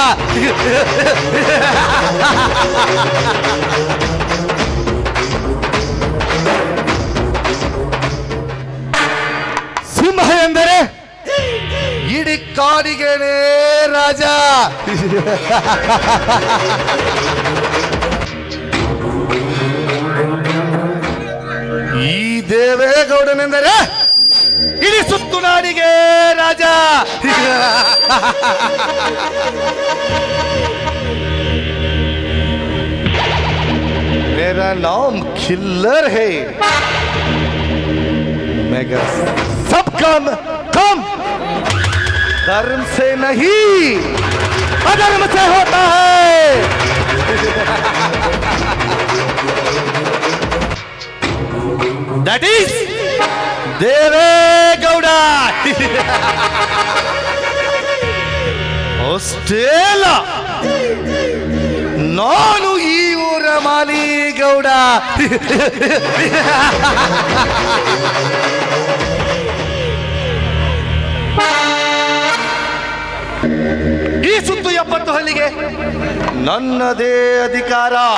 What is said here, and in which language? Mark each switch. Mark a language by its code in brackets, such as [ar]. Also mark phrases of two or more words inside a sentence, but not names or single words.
[kn] ಸಿಂಹ ಎಂದರೆ ಇಡೀ ಕಾಡಿಗೆನೇ ರಾಜ. ಈ ದೇವೇಗೌಡನೆಂದರೆ ಇಡೀ ಸುತ್ತು ನಾಡಿಗೆ ರಾಜ. [hi] मेरा नाम खिल्लर है, मगर सबका कम धर्म से नहीं अधर्म से होता है. [en] That is ದೇವೇಗೌಡ. [kn] ಅಷ್ಟೇಲ್ಲ, ನಾನು ಈ ಊರ ಮಾಲಿಗೌಡ. ಈ ಸುತ್ತು 70 ಹಳ್ಳಿಗೆ ನನ್ನದೇ ಅಧಿಕಾರ.